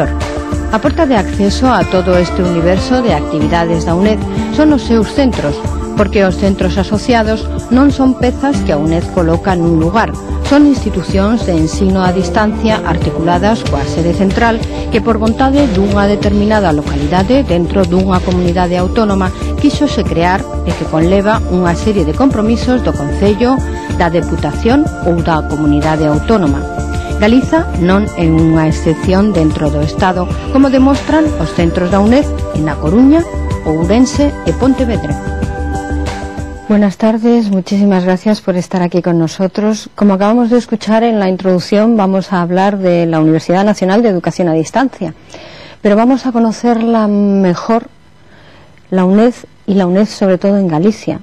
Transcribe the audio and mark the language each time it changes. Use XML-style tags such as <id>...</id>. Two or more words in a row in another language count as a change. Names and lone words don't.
<gl>A porta de acceso a todo este universo de actividades da UNED son os seus centros, porque os centros asociados non son pezas que a UNED coloca nun lugar, son institucións de ensino a distancia articuladas coa sede central que, por vontade dunha determinada localidade dentro dunha comunidade autónoma, quíxose crear e que conleva unha serie de compromisos do Concello, da Deputación ou da comunidade autónoma. Galiza non é unha excepción dentro do Estado, como demostran os centros da UNED en A Coruña, Ourense e Pontevedra.</gl> <es>Buenas tardes, muchísimas gracias por estar aquí con nosotros. Como acabamos de escuchar en la introducción, vamos a hablar de la Universidad Nacional de Educación a Distancia, pero vamos a conocerla mejor, la UNED, y la UNED sobre todo en Galicia.</es>